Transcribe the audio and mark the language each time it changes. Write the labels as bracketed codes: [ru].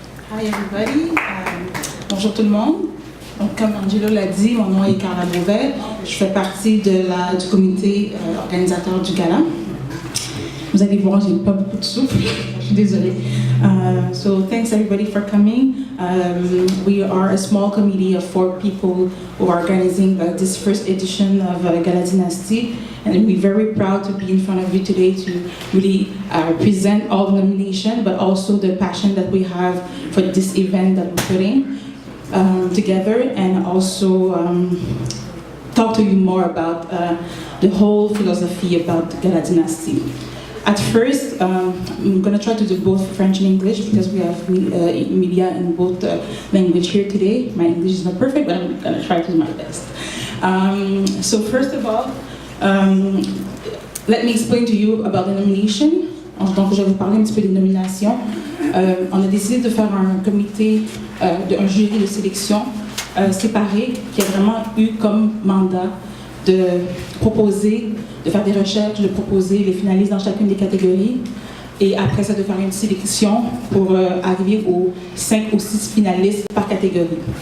[en] Hi everybody. [fr] Bonjour tout le monde. Donc, comme Angelo l'a dit, mon nom est Carla Beauvais. Je fais partie du comité organisateur du gala. Vous allez voir, j'ai pas beaucoup de souffle. Je suis désolée. [en] So thanks everybody for coming. We are a small committee of 4 people who are organizing this first edition of Gala Dynasty. And we're very proud to be in front of you today to really present all the nominations, but also the passion that we have for this event that we're putting together, and also talk to you more about the whole philosophy about Gala Dynasty. At first, I'm going to try to do both French and English because we have media in both language here today. My English is not perfect, but I'm going to try to do my best. So first of all, let me explain to you about the nomination. [fr] Donc, je vais vous parler un petit peu des nominations. On a décidé de faire un comité, un jury de sélection séparé qui a vraiment eu comme mandat de proposer, de faire des recherches, de proposer les finalistes dans chacune des catégories et après ça de faire une sélection pour arriver aux 5 ou 6 finalistes par catégorie.